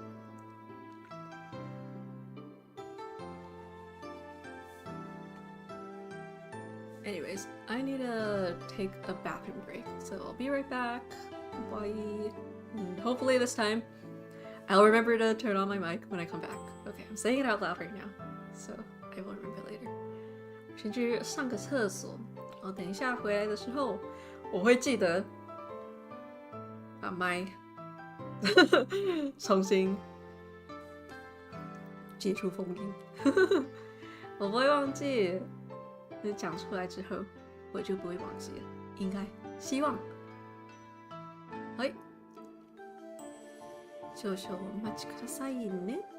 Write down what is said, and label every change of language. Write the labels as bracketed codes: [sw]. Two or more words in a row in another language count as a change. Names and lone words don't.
[en] Anyways, I need to take a bathroom break, so I'll be right back. Bye. And hopefully this time I'll remember to turn on my mic when I come back. Okay, I'm saying it out loud right now, so I will remember later. [zh] 先去上个厕所，然后等一下回来的时候，我会记得把麦重新解除封印。我不会忘记，讲出来之后我就不会忘记了，应该，希望。 [ja] はい。少々お待ちくださいね。